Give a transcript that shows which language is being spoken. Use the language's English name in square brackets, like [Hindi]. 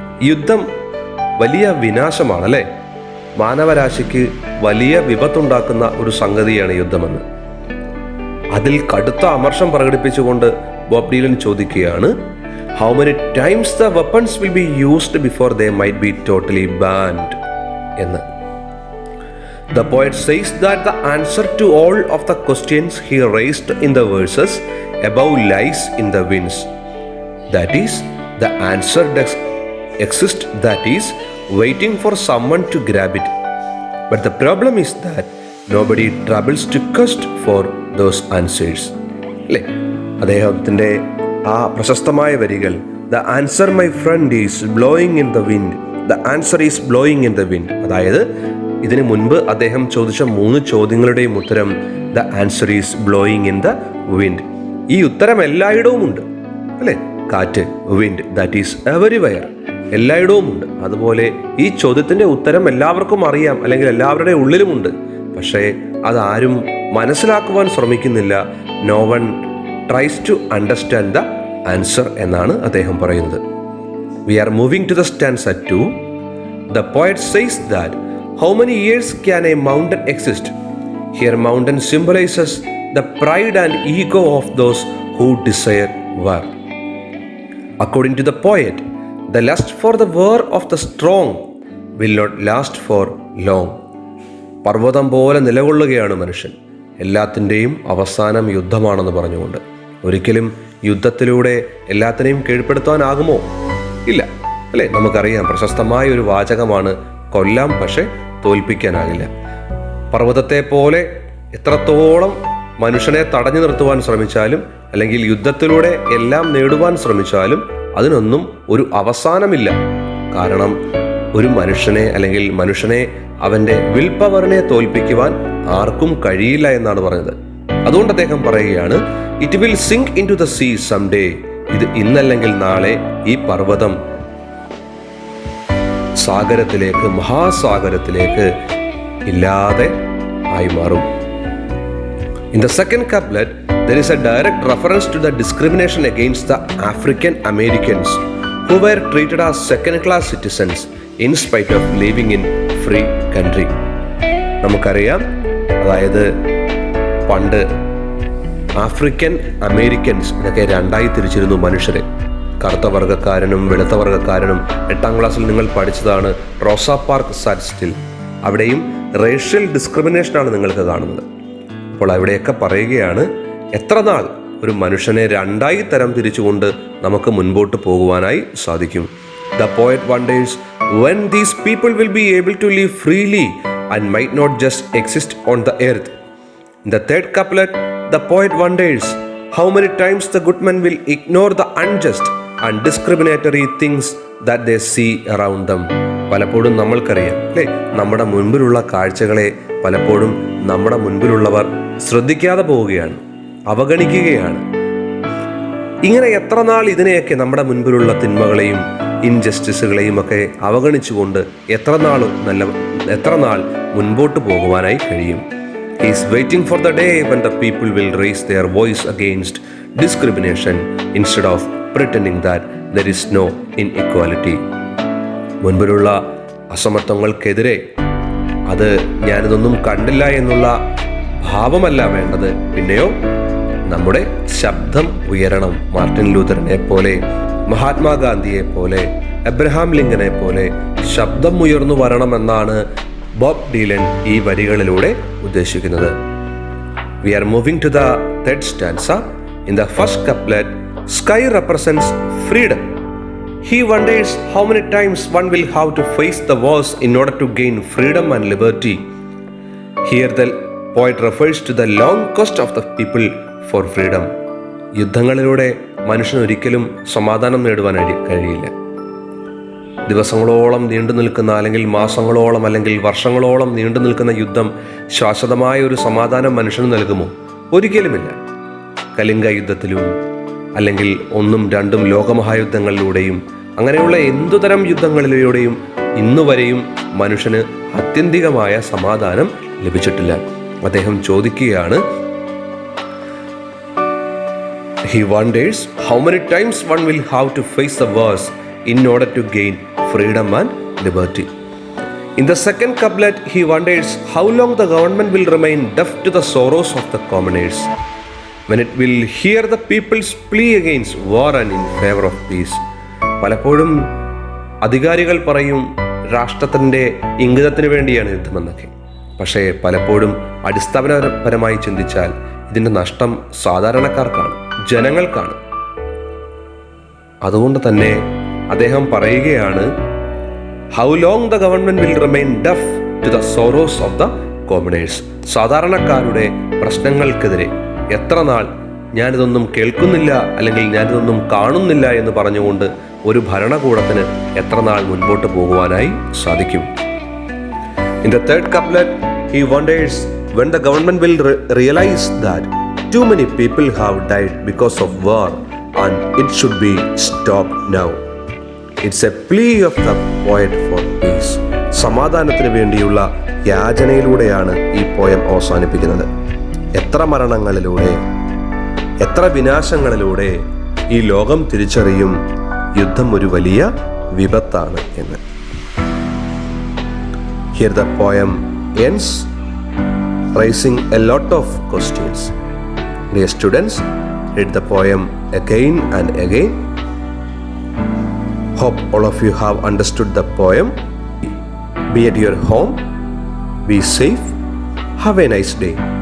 [Malayalam] യുദ്ധം വലിയ വിനാശമാണല്ലേ, മാനവരാശിക്ക് വലിയ വിപത്തുണ്ടാക്കുന്ന ഒരു സംഗതിയാണ് യുദ്ധമെന്ന്. അതിൽ കടുത്ത അമർഷം പ്രകടിപ്പിച്ചുകൊണ്ട് ബോബ് ഡീലൻ ചോദിക്കുകയാണ്, [English] how many times the weapons will be used before they might be totally banned [Malayalam] എന്ന്. [English] The poet says that the answer to all of the questions he raised in the verses above lies in the winds. That is, the answer does exist, that is, waiting for someone to grab it. But the problem is that nobody troubles to quest for those answers. [Malayalam] അല്ലേ, അദ്ദേഹത്തിൻ്റെ ആ പ്രശസ്തമായ വരികൾ [English] The answer my friend is blowing in the wind. The answer is blowing in the wind. [Malayalam] അതായത് ഇതിനു മുൻപ് അദ്ദേഹം ചോദിച്ച 3 ചോദ്യങ്ങളുടെയും ഉത്തരം [English] The answer is blowing in the wind. [Malayalam] ഈ ഉത്തരം എല്ലായിടവും ഉണ്ട് അല്ലേ? കാറ്റ്, വിൻഡ്, [English] that is everywhere, [Malayalam] എല്ലായിടവും ഉണ്ട്. അതുപോലെ ഈ ചോദ്യത്തിന്റെ ഉത്തരം എല്ലാവർക്കും അറിയാം, അല്ലെങ്കിൽ എല്ലാവരുടെ ഉള്ളിലുമുണ്ട്. പക്ഷേ അതാരും മനസ്സിലാക്കുവാൻ ശ്രമിക്കുന്നില്ല. [English] no one tries to understand the answer [Malayalam] എന്നാണ് അദ്ദേഹം പറയുന്നത്. [English] We are moving to the stanza 2. The poet says that how many years can a mountain exist? Here mountain symbolizes the pride and ego of those who desire war. According to the poet, the lust for the war of the strong will not last for long. [Malayalam] പർവ്വതം പോലെ നിലകൊള്ളുകയാണ് മനുഷ്യൻ. എല്ലാത്തിൻ്റെയും അവസാനം യുദ്ധമാണെന്ന് പറഞ്ഞുകൊണ്ട്. ഒരിക്കലും യുദ്ധത്തിലൂടെ എല്ലാത്തിനെയും കീഴ്പ്പെടുത്താനാകുമോ? ഇല്ല അല്ലേ? നമുക്കറിയാം, പ്രശസ്തമായ ഒരു വാചകമാണ്, കൊല്ലാം പക്ഷെ തോൽപ്പിക്കാനാകില്ല. പർവ്വതത്തെ പോലെ എത്രത്തോളം മനുഷ്യനെ തടഞ്ഞു നിർത്തുവാൻ ശ്രമിച്ചാലും, അല്ലെങ്കിൽ യുദ്ധത്തിലൂടെ എല്ലാം നേടുവാൻ ശ്രമിച്ചാലും അതിനൊന്നും ഒരു അവസാനമില്ല. കാരണം ഒരു മനുഷ്യനെ, അല്ലെങ്കിൽ മനുഷ്യനെ അവൻ്റെ വിൽ പവറിനെ തോൽപ്പിക്കുവാൻ ആർക്കും കഴിയില്ല എന്നാണ് പറഞ്ഞത്. അതുകൊണ്ട് അദ്ദേഹം പറയുകയാണ്, [English] It will sink into the sea some day. [Malayalam] ഇത് ഇന്നല്ലെങ്കിൽ നാളെ ഈ പർവ്വതം സാഗരത്തിലേക്ക്, മഹാസാഗരത്തിലേക്ക് ഇല്ലാതെ ആയി മാറും. [English] In the second couplet, there is a direct reference to the discrimination against the African Americans who were treated as second-class citizens in spite of living in free country. [Malayalam] നമുക്കറിയാം, അതായത് പണ്ട് ആഫ്രിക്കൻ അമേരിക്കൻസ് എന്നൊക്കെ രണ്ടായി തിരിച്ചിരുന്നു മനുഷ്യരെ. കറുത്ത വർഗ്ഗക്കാരനും വെളുത്ത വർഗ്ഗക്കാരനും. 8ാം ക്ലാസ്സിൽ നിങ്ങൾ പഠിച്ചതാണ് റോസ പാർക്ക് സാറ്റ്സ്റ്റിൽ. അവിടെയും റേഷ്യൽ ഡിസ്ക്രിമിനേഷനാണ് നിങ്ങൾക്ക് കാണുന്നത്. അപ്പോൾ അവിടെയൊക്കെ പറയുകയാണ്, എത്ര നാൾ ഒരു മനുഷ്യനെ രണ്ടായി തരം തിരിച്ചുകൊണ്ട് നമുക്ക് മുൻപോട്ട് പോകുവാനായി സാധിക്കും. [English] The poet wonders when these people will be able to live freely and might not just exist on the earth. In the third couplet, the poet wonders how many times the good men will ignore the unjust and discriminatory things that they see around them. [Malayalam] പലപ്പോഴും നമ്മൾക്കറിയാം അല്ലേ, നമ്മുടെ മുൻപിലുള്ള കാഴ്ചകളെ പലപ്പോഴും നമ്മുടെ മുൻപിലുള്ളവർ ശ്രദ്ധിക്കാതെ പോവുകയാണ്, അവഗണിക്കുകയാണ്. ഇങ്ങനെ എത്ര നാൾ ഇതിനെയൊക്കെ, നമ്മുടെ മുൻപിലുള്ള തിന്മകളെയും ഇൻജസ്റ്റിസുകളെയും ഒക്കെ അവഗണിച്ചുകൊണ്ട് എത്ര നാൾ മുൻപോട്ട് പോകുവാനായി കഴിയും? [English] He is waiting for the day when the people will raise their voice against discrimination instead of pretending that there is no inequality. [Malayalam] മുൻപിലുള്ള അസമത്വങ്ങൾക്കെതിരെ അത് ഞാനിതൊന്നും കണ്ടില്ല എന്നുള്ള ഭാവമല്ല വേണ്ടത്, പിന്നെയോ നമ്മുടെ ശബ്ദം ഉയരണം. മാർട്ടിൻ ലൂഥറിനെ പോലെ, മഹാത്മാഗാന്ധിയെ പോലെ, എബ്രഹാം ലിങ്കനെ പോലെ ശബ്ദം ഉയർന്നു വരണമെന്നാണ് ബോബ് ഡീലൻ ഈ വരികളിലൂടെ ഉദ്ദേശിക്കുന്നത്. [English] We are moving to the third stanza. In the first couplet, sky represents freedom. He wonders how many times one will have to face the wars in order to gain freedom and liberty. Here the poet refers to the long quest of the people for freedom. [Malayalam] യുദ്ധങ്ങളിലൂടെ മനുഷ്യന് ഒരിക്കലും സമാധാനം നേടുവാൻ കഴിയില്ല. ദിവസങ്ങളോളം നീണ്ടു നിൽക്കുന്ന, അല്ലെങ്കിൽ മാസങ്ങളോളം, അല്ലെങ്കിൽ വർഷങ്ങളോളം നീണ്ടു നിൽക്കുന്ന യുദ്ധം ശാശ്വതമായ ഒരു സമാധാനം മനുഷ്യന് നൽകുമോ? ഒരിക്കലുമില്ല. കലിംഗ യുദ്ധത്തിലും, അല്ലെങ്കിൽ 1ഉം 2ഉം ലോകമഹായുദ്ധങ്ങളിലൂടെയും, അങ്ങനെയുള്ള എന്തുതരം യുദ്ധങ്ങളിലൂടെയും ഇന്നുവരെയും മനുഷ്യന് ആത്യന്തികമായ സമാധാനം ലഭിച്ചിട്ടില്ല. അദ്ദേഹം ചോദിക്കുകയാണ്, [English] he wonders how many times one will have to face the wars in order to gain freedom and liberty. In the second couplet, he wonders how long the government will remain deaf to the sorrows of the commoners, when it will hear the people's plea against war and in favor of peace. [Malayalam] പലപ്പോഴും അധികാരികൾ പറയും രാഷ്ട്രത്തിൻ്റെ ഇംഗിതത്തിന് വേണ്ടിയാണ് യുദ്ധമെന്നൊക്കെ. പക്ഷേ പലപ്പോഴും അടിസ്ഥാനപരമായി ചിന്തിച്ചാൽ ഇതിൻ്റെ നഷ്ടം സാധാരണക്കാർക്കാണ്, ജനങ്ങൾക്കാണ്. അതുകൊണ്ട് തന്നെ അദ്ദേഹം പറയുകയാണ്, [English] How long the government will remain deaf to the sorrows of the commoners. [Malayalam] സാധാരണക്കാരുടെ പ്രശ്നങ്ങൾക്കെതിരെ എത്ര നാൾ ഞാനിതൊന്നും കേൾക്കുന്നില്ല, അല്ലെങ്കിൽ ഞാനിതൊന്നും കാണുന്നില്ല എന്ന് പറഞ്ഞുകൊണ്ട് ഒരു ഭരണകൂടത്തിന് എത്ര നാൾ മുൻപോട്ട് പോകുവാനായി സാധിക്കും? [English] In the third couplet, he wonders when the government will realize that too many people have died because of war and it should be stopped now. It's a plea of the poet for peace. [Malayalam] സമാധാനത്തിന് വേണ്ടിയുള്ള യാചനയിലൂടെയാണ് ഈ poem അവസാനിപ്പിക്കുന്നത്. എത്ര മരണങ്ങളിലൂടെ, എത്ര വിനാശങ്ങളിലൂടെ ഈ ലോകം തിരിച്ചറിയും യുദ്ധം ഒരു വലിയ വിപത്താണ് എന്ന്. [English] Here the poem ends, raising a lot of questions. Dear students, read the poem again and again. Hope all of you have understood the poem. Be at your home. Be safe. Have a nice day.